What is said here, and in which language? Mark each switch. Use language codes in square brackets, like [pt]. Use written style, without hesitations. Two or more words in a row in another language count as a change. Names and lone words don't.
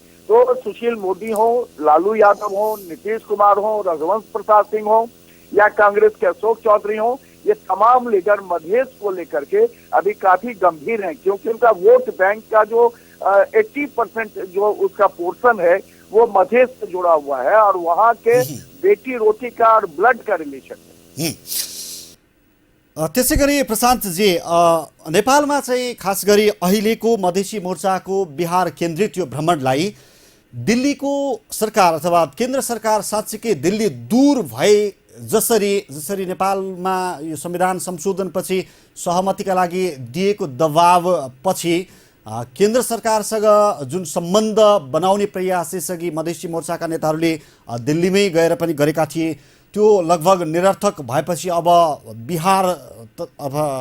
[hi] तो सुशील मोदी हो, लालू यादव हो, नीतीश कुमार हो, रघुवंश प्रसाद सिंह हो या कांग्रेस के अशोक चौधरी हो, ये तमाम लीडर मधेश को लेकर के अभी काफी गंभीर हैं, क्योंकि उनका [en] vote bank [hi] का जो 80% जो उसका पोर्शन है वो मधेश से जुड़ा हुआ है और वहाँ के बेटी रोटी का और ब्लड का रिलेशन है। [ne] त्यसै गरी प्रशान्तजी, नेपालमा चाहिँ खास गरी अहिलेको मधेसी मोर्चाको बिहार केन्द्रित यो भ्रमणलाई दिल्लीको सरकार अथवा केन्द्र सरकार साँच्चीकै दिल्ली दूर भए जसरी नेपालमा यो संविधान संशोधनपछि सहमतिका लागि दिएको दबाव पछि केन्द्र सरकारसँग जुन सम्बन्ध बनाउने प्रयास यसअघि मधेसी मोर्चाका नेताहरूले दिल्लीमै गएर पनि गरेका थिए त्यो लगभग निरर्थक भएपछि अब बिहार अब